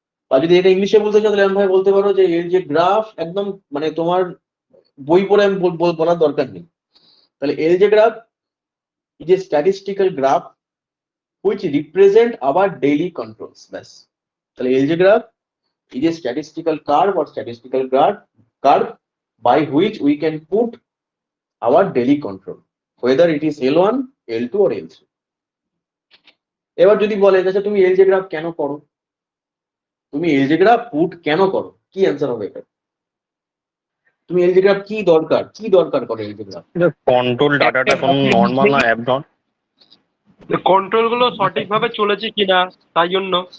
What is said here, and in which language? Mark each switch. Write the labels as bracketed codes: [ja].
[bn] আর যদি এটা ইংলিশে বলতে চাও তাহলে ভাই বলতে পারো যে এলজে গ্রাফ একদম মানে তোমার বই পড়ে আমি বলার দরকার নেই। [en] তাহলে LJ graph is a statistical graph which represent our daily controls. ব্যাস, তাহলে LJ graph is a statistical curve or statistical curve by which we can put our daily control, whether it is L1, L2 or L3. [bn] এবার যদি বলে যে তুমি এলজে graph কেন করো, তুমি এলজে গ্রাফ পুট কেন করো, কি অ্যান্সার হবে এটা? তুমি এলজে গ্রাফ কি দরকার করে এলজে গ্রাফ? কন্ট্রোল ডাটাটা কোনো নর্মাল না অ্যাবনর্মাল? কন্ট্রোল গুলো সঠিকভাবে চলেছে কিনা তাই জন্য।